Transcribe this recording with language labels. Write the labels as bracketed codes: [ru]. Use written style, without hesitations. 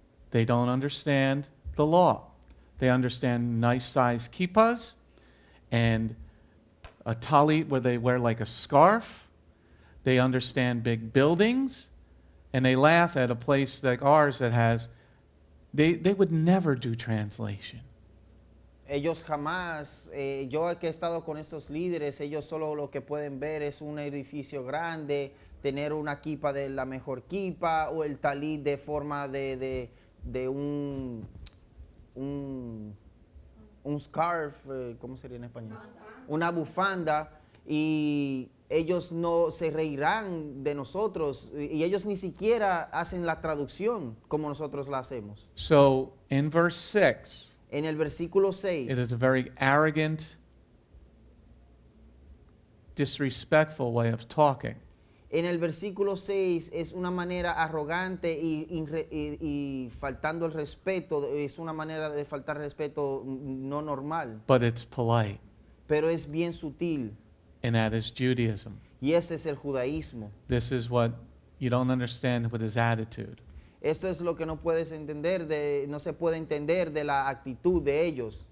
[en] They don't understand the law. They understand nice size kippahs and a talit where they wear like a scarf. They understand big buildings. And they laugh at a place like ours that has, they would never do translation. [es] ellos jamás, yo que he estado con estos líderes, ellos solo lo que pueden ver es un edificio grande, tener una kipa de la mejor kipa o el talit de forma de un scarf, ¿cómo sería en español? Una bufanda, y ellos no se reirán de nosotros y ellos ni siquiera hacen la traducción como nosotros la hacemos. [en] So in verse 6, [es] En el versículo 6, [en] it is a very arrogant, disrespectful way of talking. [es] en el versículo 6 es una manera arrogante y faltando el respeto, es una manera de faltar respeto no normal, [en] But it's polite, [es] pero es bien sutil, [en] and that is Judaism. [es] y ese es el judaísmo. [en] This is what you don't understand with his attitude. [es] Esto es lo que no puedes entender, no se puede entender de la actitud de ellos.